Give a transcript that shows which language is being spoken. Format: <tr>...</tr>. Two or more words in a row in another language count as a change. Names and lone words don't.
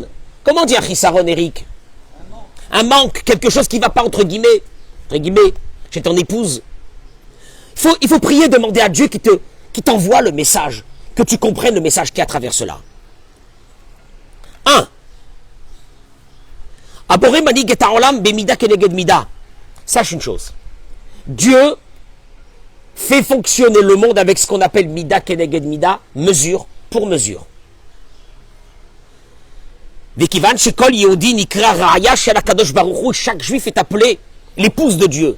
<fr>Comment on dit un chisaron, Eric? Un manque, quelque chose qui ne va pas, entre guillemets, chez ton épouse. Il faut prier, demander à Dieu qui t'envoie le message, que tu comprennes le message qui est à travers cela.</fr> <he>1. הבורא מנהיג את העולם במידה כנגד מידה.</he> <fr>Sache une chose. Dieu fait fonctionner le monde avec ce qu'on appelle</fr> <he>מידה כנגד מידה,</he> <fr>mesure pour mesure. Chaque juif est appelé l'épouse de Dieu.</fr>